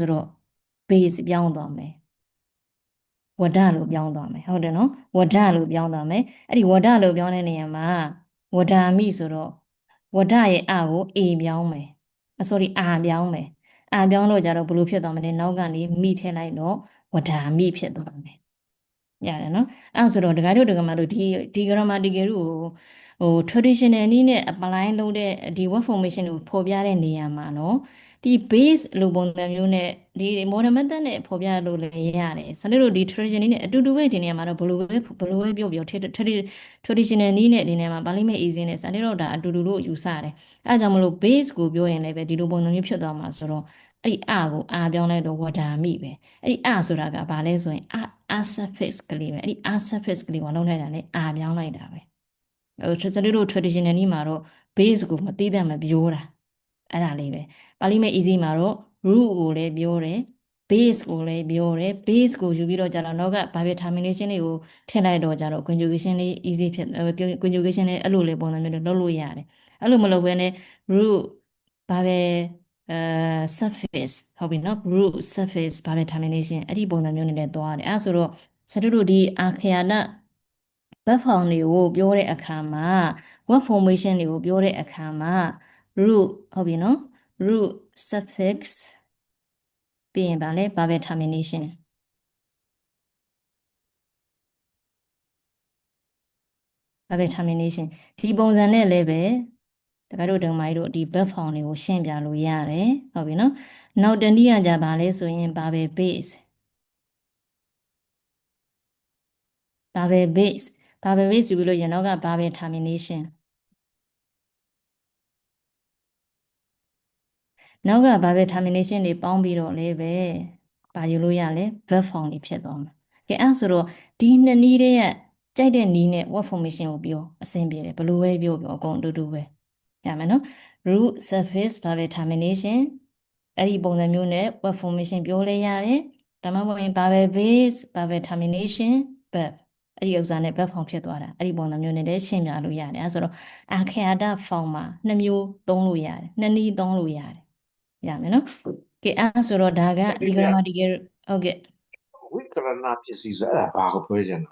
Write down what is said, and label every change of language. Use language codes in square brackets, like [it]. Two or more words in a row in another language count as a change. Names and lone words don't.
[my] တော့ base ပြောင်းသွားမယ်ဝဒလို့ပြောင်းသွားမယ်ဟုတ်တယ်နော်ဝဒလို့ပြောင်းသွားမယ်အဲ့ဒီဝဒလို့ပြောင်းတဲ့နေရာမှာဝဒမိဆိုတော့ဝဒရဲ့ကို A ပြောင်းမယ်sorry R ပြောင်းမယ်R ပြောင်းလို့ကြတော့ဘယ်လိုဖြစ်သွားမလဲနောက်ကနေမိထည့်လိုက်တော့ဝဒမိဖြစ်သွားမယ်ရတယ်နော်အဲ့ဆိုတော့ဒကာတို့ဒကာမတို့ဒီ grammatical ကိုဟို traditional နည်းနဲ့ apply လုပ်တဲ့ဒီ [en] word formation [my] ကိုဖော်ပြတဲ့နေရာမှာနော် ဒီ base လို့ပုံစံမျိုးနဲ့ဒီ [en] modern method [my] နဲ့ဖော်ပြလို့လည်းရတယ်စနစ်တို့ဒီ tradition နည်းနဲ့အတူတူပဲဒီနေရာမှာတော့ဘယ်လိုပဲပြောပြော traditional နည်းနဲ့ဒီနေရာမှာပါဠိမဲ့ easy နဲ့စနစ်တို့ဒါအတူတူလို့ယူဆတယ်အဲဒါကြောင့်မလို့ base ကိုပြောရင်လည်းပဲဒီလိုပုံစံမျိုးဖြစ်သွားမှာဆို တော့အဲ့ဒီအကိုအာပြောင်းလိုက်တော့ဝဒါမိပဲအဲ့ဒီအဆိုတာကဘာလဲဆိုရင် [en] a suffix [my] ကလေးပဲအဲ့ဒီ [en] a suffix [my] ကလေးကိုလုံးလိုက်တာလေအာပြောင်းလိုက်တာပဲစနစ်တို့ traditional နည်းမှာတော့ base ကိုမသိ တဲ့မပြောတာအဲ့ဒါလေးပဲပါဠိမဲ့ easy မှာတော့ root ကိုလည်းပြောတယ် base ကိုလည်းပြောတယ် base ကိုယူပြီးတော့ကျတော့နောက်က [en] verb termination [my] လေးကိုထ ည့်လိုက်တော့ကျတော့ conjugation လေး easy ဖြစ်conjugation လေးအဲ့လိုလေးပုံစံမျိုးလုပ်လို့ရတယ်အဲ့လိုမလုပ်ဘဲနဲ့ root ဘာပဲsurface ဟုတ်ပြီနော် [en] root surface [my] ဘာပဲ termination အဲ့ဒီပုံစံမျိုးနဲ့လည်းသွားတယ်အဲ့ဆိုတော့စတုတို့ဒီအာခယာန [en] verb form [my] တွေကိုပြောတဲ့အခါမှာ [en] verb formation [my] တွေကိုပြောတဲ့အခါမှာ root ဟုတ်ပြီနော် [en] root suffix [my] ပြီးရင်ဗာလဲ [en] verb termination verb termination [my] ဒီပုံစံနဲ့လည်းပဲတခါတို့ဓမ္မကြီးတို့ဒီ [en] verb form [my] တွေကိုရှင်းပြလို့ရတယ်ဟုတ်ပြီနော်နောက်တနည်းအားကြပါလဲဆိုရင် [en] verb base verb base verb base [my] ယူပြီးလို့ရင်တော့က [en] verb termination [my] နောက်က [en] verb termination [my] တွေပေါင်းပြီးတော့လည်းပဲပါယူလို့ရလဲ [en] verb form [my] တွေဖြစ်သွားမှာကဲအဲ့ ဆိုတော့ဒီနှစ်နည်းတည်းရဲ့ကြိုက်တဲ့နည်းနဲ့ [en] word formation [my] ကိုပြောအဆင်ပြေတယ်ဘယ်လိုပဲပြောအကုန်အတူတူပဲရမယ်နော် [en] root surface verb termination [my] အဲ့ဒီပုံစံမျိုးနဲ့ [en] word formation [my] ပြောလဲရတယ်ဒါမှမဟုတ်ရင် [en] verb base verb termination verb [my] အဲ့ဒီဥစ္စာနဲ့ [en] verb form [my] ဖြစ်သွားတာအဲ့ဒီပုံစံမျိုးနဲ့လည်းရှင်းပြလို့ရတယ်အဲ့ဆိုတော့အခရာတ form မှာနှစ်မျိုးသုံးလို့ရတယ်နှစ်နည်းသုံးလို့ရတယ်ရမယ်နော်ကဲအဲ့ဆိုတော့ဒါကဒီ grammatical ဟုတ်ကဲ့ ဝိကရဏပစ္စည်းဆိုအဲ့ဒါဘာကိုပြောချင်တာ